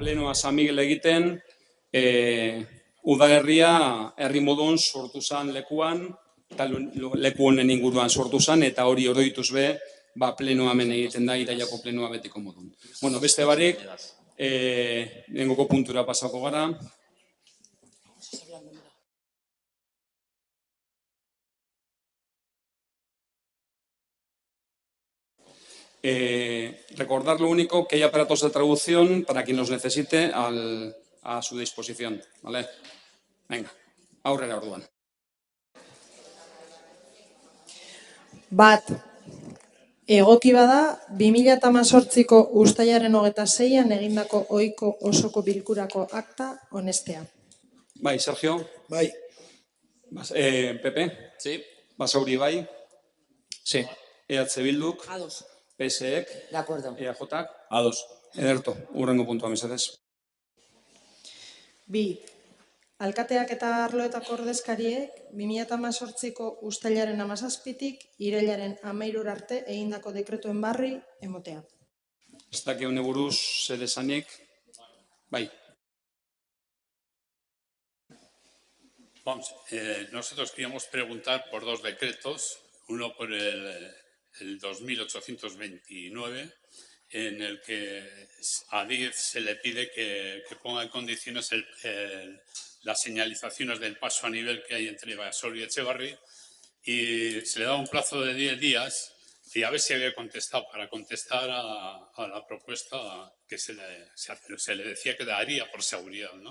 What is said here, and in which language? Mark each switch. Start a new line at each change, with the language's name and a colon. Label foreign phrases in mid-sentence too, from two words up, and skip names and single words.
Basque: San Miguel egiten, udalerria herri modun sortu zen lekuan, eta leku honen inguruan sortu zen, eta hori oroituz be, plenoa hemen egiten da, iraiako plenoa betiko modun. Bueno, beste barik, nengoko puntura pasako gara.
Spanish: Recordar lo único, que hay aparatos de traducción para quien los necesite a su disposición, ¿vale?
Basque: Venga, aurrera orduan. Bat, egoki bada, 2018ko uztailaren 26an egindako ohiko osoko bilkurako akta onestea. Bai, Sergio? Bai. Pepe?
Spanish: Sí.
Basque: Basauri bai?
Spanish: Sí.
Basque: EH Bilduk? Ados. PSek?
Spanish: De acuerdo.
Basque: EAJak? Ados. Ederto, hurrengo puntua mesedez. 2. Alkateak eta arloetako ordezkariek 2018ko uztailaren 17tik irailaren 13 arte egindako dekretuen barri emotea. Ez daki hone buruz zer esanik? Bai.
Spanish: Vamos, nosotros queríamos preguntar por dos decretos, uno por el 2829, en el que a DIF se le pide que ponga en condiciones las señalizaciones del paso a nivel que hay entre Basauri y Etxebarri, y se le da un plazo de 10 días y a ver si había contestado, para contestar a la propuesta que se le decía que daría por seguridad, ¿no?